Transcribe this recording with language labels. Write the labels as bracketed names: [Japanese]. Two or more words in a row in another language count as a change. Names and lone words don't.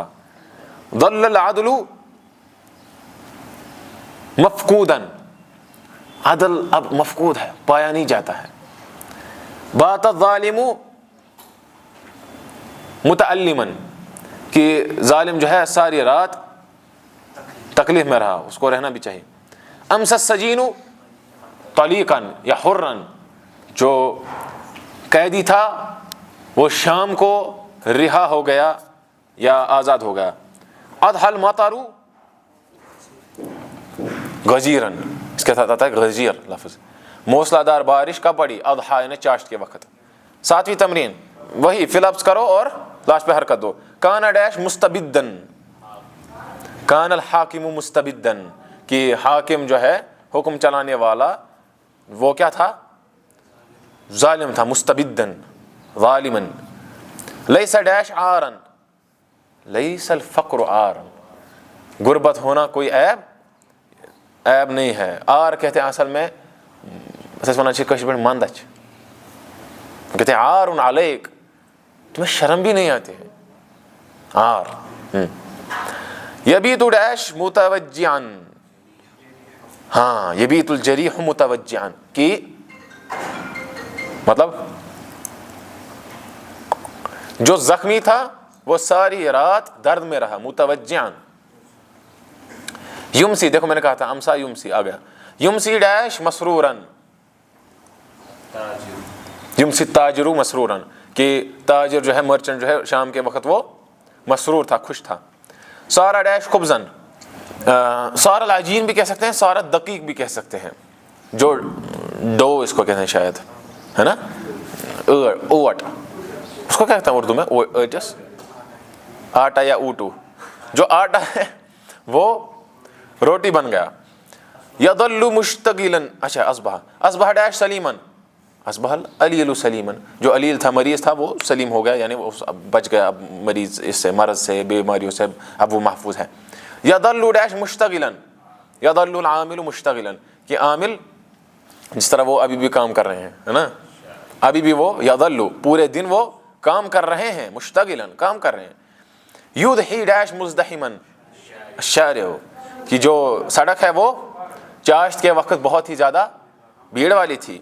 [Arabic] ظل العدل مفقودا، [Urdu] عدل اب مفقود ہے، پایا نہیں جاتا ہے. [Arabic] بات الظالم متعلما، [Urdu] کہ ظالم جو ہے ساری رات تکلیف میں رہا، اس کو رہنا بھی چاہیے. [Arabic] امس السجین طلیقا یا حرا، [Urdu] جو قیدی تھا وہ شام کو رہا ہو گیا یا آزاد ہو گیا. [Arabic] اضحى المطر غزیرن، [Urdu] اس کے ساتھ آتا ہے غزیر لفظ. موسلا دار بارش کب پڑی؟ اضحیٰ یعنی چاشت کے وقت. 7ویں تمرین وہی فی لفظ کرو اور لاسٹ پہ حرکت دو. [Arabic] کانا ڈیش مستبدن، کان الحاکم مستبدن، [Urdu] کہ حاکم جو ہے حکم چلانے والا وہ کیا تھا؟ ظالم تھا. [Arabic] مستبدن ظالمن. لیس ڈیش عارن، لیس الفقر عارن، [Urdu] غربت ہونا کوئی عیب نہیں ہے. آر کہتے ہیں اصل میں مندچ کہتے ہیں [Arabic] عار علیک، [Urdu] تمہیں شرم بھی نہیں آتی ہے. [Arabic] آر. یبیت ڈیش متوجعن، ہاں یبیت الجریح متوجعن، [Urdu] کہ مطلب جو زخمی تھا وہ ساری رات درد میں رہا. متوجعن. یمسی، دیکھو میں نے کہا تھا امسا یمسی آ گیا. [Arabic] یمسی ڈیش مسرورن، یمسی تاجرو مسرورن، [Urdu] کہ تاجر جو ہے مرچنٹ جو ہے شام کے وقت وہ مسرور تھا، خوش تھا. [Arabic] سارا ڈیش خبزن، سارا العجین [Urdu] بھی کہہ سکتے ہیں، [Arabic] سارا دقیق [Urdu] بھی کہہ سکتے ہیں، جو ڈو اس کو کہتے ہیں شاید، ہے نا، اوٹ اس کو کہتے ہیں اردو میں، اوٹس، آٹا یا اوٹو. جو آٹا ہے وہ روٹی بن گیا. [Arabic] یضل مشتغلا، اچھا اصبح ڈیش سلیمن، اصبح العلیل سلیمن، [Urdu] جو علیل تھا مریض تھا وہ سلیم ہو گیا، یعنی وہ بچ گیا اب مریض اس سے، مرض سے، بیماریوں سے اب وہ محفوظ ہے. [Arabic] یضل ڈیش مشتغلا، یضل العامل مشتغلا، [Urdu] کہ عامل جس طرح وہ ابھی بھی کام کر رہے ہیں، ہے نا، ابھی بھی وہ یضل پورے دن وہ کام کر رہے ہیں، مشتغلا کام کر رہے ہیں. [Arabic] یضحی ڈیش مزدحما الشارع، [Urdu] کہ جو سڑک ہے وہ چاشت کے وقت بہت ہی زیادہ بھیڑ والی تھی.